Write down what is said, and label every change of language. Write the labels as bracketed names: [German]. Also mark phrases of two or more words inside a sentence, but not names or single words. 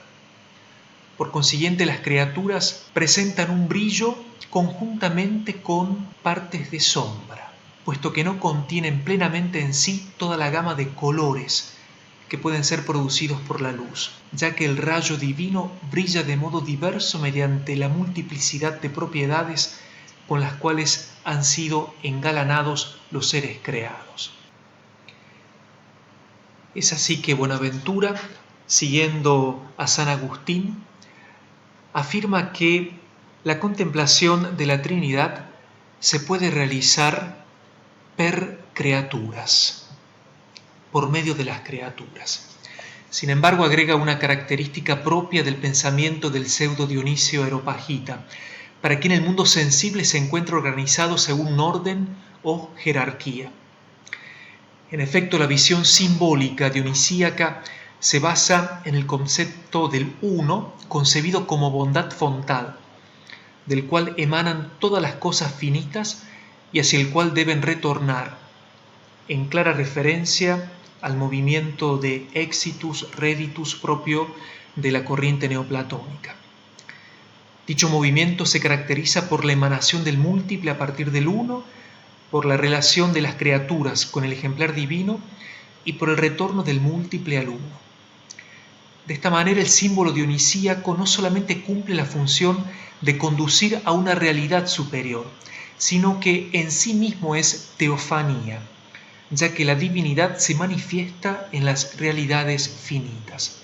[Spanish] Por consiguiente, las criaturas presentan un brillo conjuntamente con partes de sombra, puesto que no contienen plenamente en sí toda la gama de colores que pueden ser producidos por la luz, ya que el rayo divino brilla de modo diverso mediante la multiplicidad de propiedades con las cuales han sido engalanados los seres creados. Es así que Buenaventura, siguiendo a San Agustín, afirma que la contemplación de la Trinidad se puede realizar [Latin] per creaturas, [Spanish] por medio de las criaturas. Sin embargo, agrega una característica propia del pensamiento del pseudo Dionisio Areopagita, para quien el mundo sensible se encuentra organizado según un orden o jerarquía. En efecto, la visión simbólica dionisíaca se basa en el concepto del uno, concebido como bondad fontal, del cual emanan todas las cosas finitas y hacia el cual deben retornar, en clara referencia al movimiento de [Latin] exitus reditus [Spanish] propio de la corriente neoplatónica. Dicho movimiento se caracteriza por la emanación del múltiple a partir del uno, por la relación de las criaturas con el ejemplar divino y por el retorno del múltiple al uno. De esta manera, el símbolo dionisíaco no solamente cumple la función de conducir a una realidad superior, sino que en sí mismo es teofanía, ya que la divinidad se manifiesta en las realidades finitas.